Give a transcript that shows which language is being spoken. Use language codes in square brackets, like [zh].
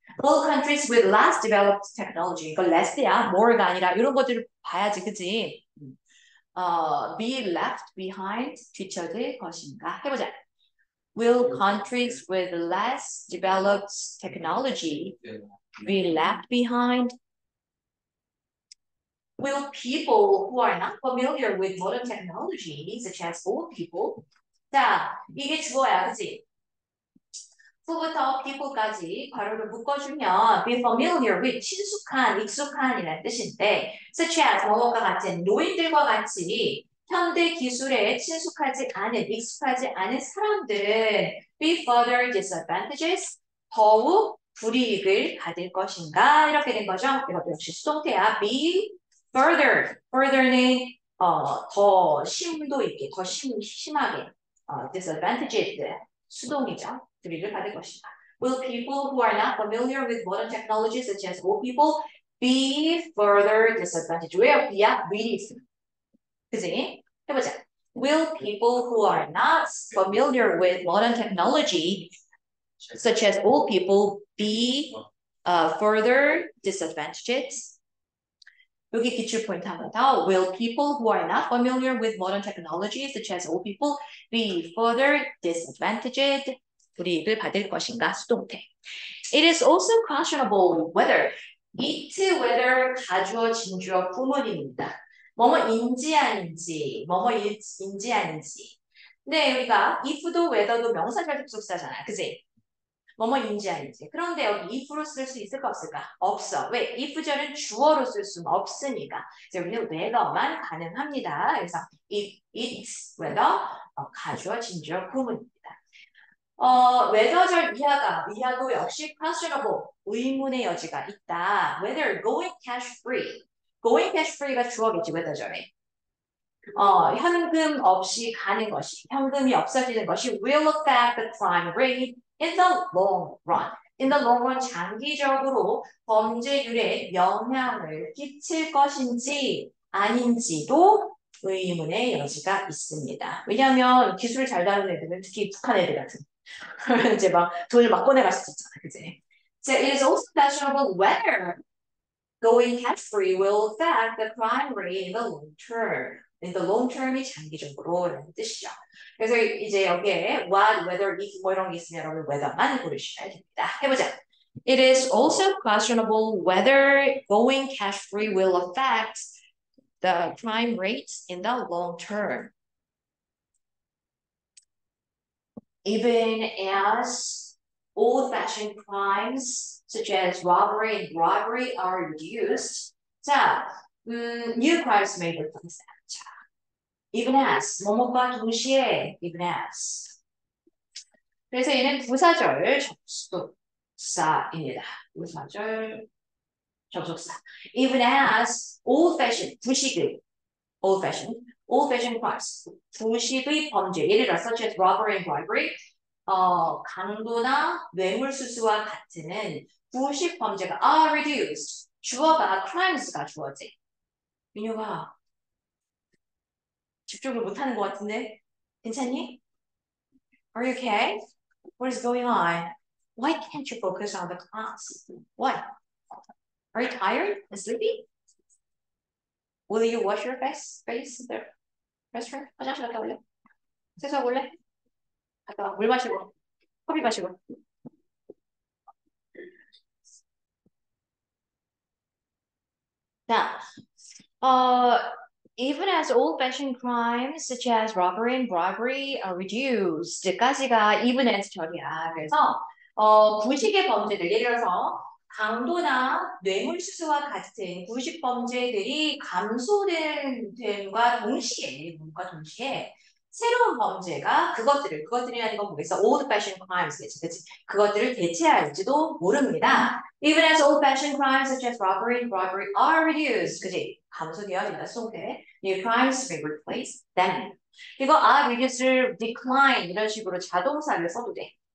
[en] All countries with less developed technology, [ko] 이거 less야, more가 아니라 이런 것들을 봐야지, 그지? [en] Be left behind, [ko] 뒤처질 것인가? 해보자. [en] Will countries with less developed technology be left behind? Will people who are not familiar with modern technology, such as old people, [ko] 자, 이게 주어야, 그치? who부터 people까지 괄호를 묶어주면 be familiar with, 친숙한, 익숙한이라는 뜻인데 such as, 뭐뭐과 같은, 노인들과 같이 현대 기술에 친숙하지 않은, 익숙하지 않은 사람들은 [en] be further disadvantages, [ko] 더욱 불이익을 받을 것인가? 이렇게 된 거죠. 이것도 역시 수동태야. be further는 더 심도 있게, 더 심하게, disadvantaged, 수동이죠. 불이익을 받을 것이다. [en] Will people who are not familiar with modern technologies such as old people be further disadvantaged? [ko] 왜요? be야? will이 있습니다. 그지? 해보자. [en] Will people who are not familiar with modern technology such as old people be further disadvantaged? [ko] 여기 기출 포인트 하나 더. [en] Will people who are not familiar with modern technology such as old people be further disadvantaged? [ko] 불이익을 받을 것인가? 수동태. It is also questionable whether, whether 가주어, 진주어, 구문입니다. 뭐뭐인지 아닌지, 뭐뭐인지 아닌지. 근데 여기가 if도 whether도 명사절 접속사잖아, 그지? 뭐뭐인지 아닌지. 그런데 여기 if로 쓸 수 있을까 없을까? 없어. 왜? if절은 주어로 쓸 수는 없으니까. 이제 우리는 whether만 가능합니다. 그래서 it's whether 가주어, 진주어, 구문입니다. whether절 이하도 역시 questionable, 의문의 여지가 있다. [en] Whether going cash free [ko] 가 주어겠지, whether절에. 현금 없이 가는 것이, 현금이 없어지는 것이 [en] will affect the crime rate in the long run. In the long run, [ko] 장기적으로 범죄율에 영향을 끼칠 것인지 아닌지도 의문의 여지가 있습니다. 왜냐하면 기술을 잘 다루는 애들은 특히 북한 애들 같은 이제 막 돈을 막 꺼내갈 수 있잖아, 그치? [en] So it is also questionable whether going cash-free will affect the crime rate in the long term. [ko] In the long term이 장기적으로라는 뜻이죠. 그래서 이제 여기에 what, whether, if 뭐 이런 게 있으면 여러분 whether만 고르시면 됩니다. 해보자. [en] It is also questionable whether going cash-free will affect the crime rates in the long term. Even as old-fashioned crimes such as robbery and bribery are reduced. 자, new crimes may replace them. 자, even as, [ko] 뭐뭐과 동시에 [en] even as. [ko] 그래서 얘는 부사절 접속사입니다. 부사절 접속사. [en] Even as old-fashioned, [ko] 부식의 old-fashioned crimes, 부식의 범죄, 예를 들어 such as robbery and bribery, 강도나 뇌물수수와 같은 부식 범죄가 are reduced. 주어가 crimes가 주어지. 민효가 집중을 못하는 것 같은데 괜찮니? [en] Are you okay? What is going on? Why can't you focus on the class? What? Are you tired and sleepy? Will you wash your face in the restroom? [ko] 화장실 갔다 올래? 세수하고 올래? 갔다 와. 물 마시고 커피 마시고. 자, [en] even as old-fashioned crimes such as robbery and bribery are reduced [ko] 까지가 even as 절이야. 그래서 구식의 범죄들, 예를 들어서 강도나 뇌물수수와 같은 구식 범죄들이 감소됨과 동시에 새로운 범죄가 그것들이라는 건 뭐겠어? old-fashioned crimes겠지, 그치? 그것들을 대체할지도 모릅니다. [en] Even as old-fashioned crimes such as robbery and bribery are reduced, [ko] 그치? 감소되어진다, 속에. [en] New crimes may replace them. [ko] 이거 are reduce를 decline 이런 식으로 자동사를 써도 돼.